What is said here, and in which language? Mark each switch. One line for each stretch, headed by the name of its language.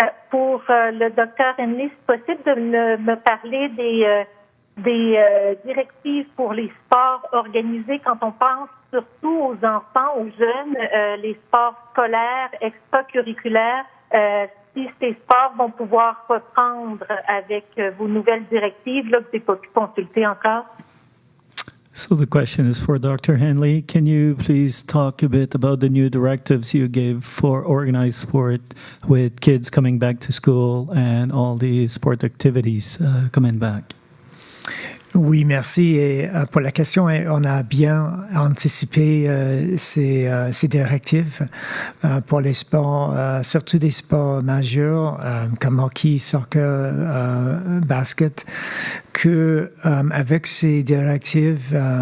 French: Pour le docteur Hanley, c'est possible de me parler des directives pour les sports organisés quand on pense surtout aux enfants, aux jeunes, les sports scolaires, extracurriculaires, si ces sports vont pouvoir reprendre avec vos nouvelles directives là, que je n'ai pas pu consulter encore?
English: So the question is for Dr. Hanley. Can you please talk a bit about the new directives you gave for organized sport with kids coming back to school and all the sport activities coming back?
French: Oui, merci. Et pour la question, on a bien anticipé ces directives pour les sports, surtout des sports majeurs comme hockey, soccer, basket, que avec ces directives,